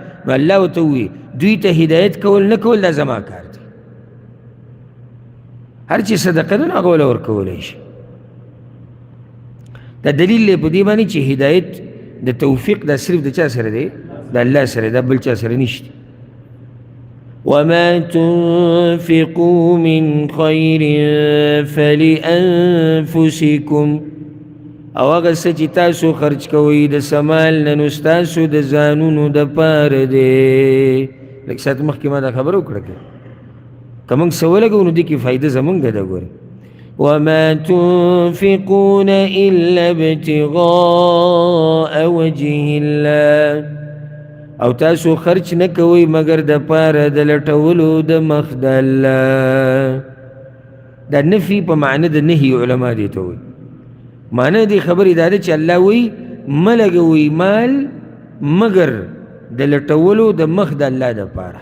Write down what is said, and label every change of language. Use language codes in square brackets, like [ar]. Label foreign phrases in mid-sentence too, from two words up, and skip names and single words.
[ps] نو الله ورته ووایي دوی ته هدایت کول نه کول دا زما کار دی. هر چې صدقه ده نو هغه وله ورکولی شي. دا دلیل دی په دې باندې چې هدایت د توفیق دا صرف د چا سره دی؟ د الله سره، دا بل چا سره نشته. [ar] وما تنفقوا من خير فلأنفسكم [ps] او هغه څه چې تاسو خرج کوئ د سمال نه نو ستاسو د ځانونو دپاره دی. لږ ساعت مخکې ما دا خبره وکړه که موږ څه ولګو نو دې کې فایده زموږ ده ګورې. [ar] وما تنفقون إلا ابتغاء وجه الله [ps] او تاسو خرچ نه کوئ مگر د پاره د لټولو د مخ د الله. دا نفي په معنی د نهي علما دې ته وایي. معنی دې خبرې دا ده چې الله وایي مه لګوئ مال مگر د لټولو د مخ د الله د پاره.